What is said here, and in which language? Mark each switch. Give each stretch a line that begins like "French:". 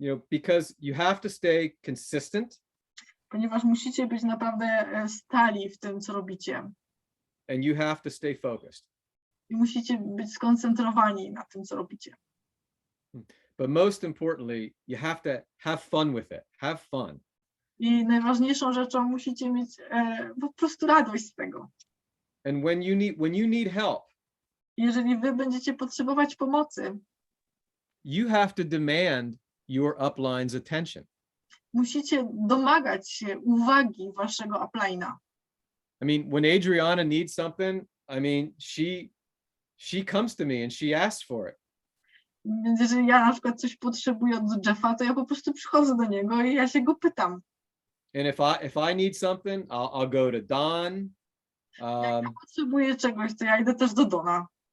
English: Because you have to stay consistent.
Polish: Ponieważ musicie być naprawdę stali w tym, co robicie.
English: And you have to stay focused.
Polish: I musicie być skoncentrowani na tym, co robicie.
English: But most importantly, you have to have fun with it. Have fun.
Polish: I najważniejszą rzeczą musicie mieć po prostu radość z tego.
English: And when you need help,
Polish: jeżeli wy będziecie potrzebować pomocy,
English: you have to demand your upline's attention.
Polish: Musicie domagać się uwagi waszego upline'a.
English: I mean, when Adriana needs something, I mean, she comes to me and she asks for it.
Polish: Więc jeżeli ja na przykład coś potrzebuję od Jeffa, to ja po prostu przychodzę do niego i ja się go pytam.
English: And if I need something, I'll go to Don.
Polish: Jak ja potrzebuję czegoś, to ja idę też do Dona.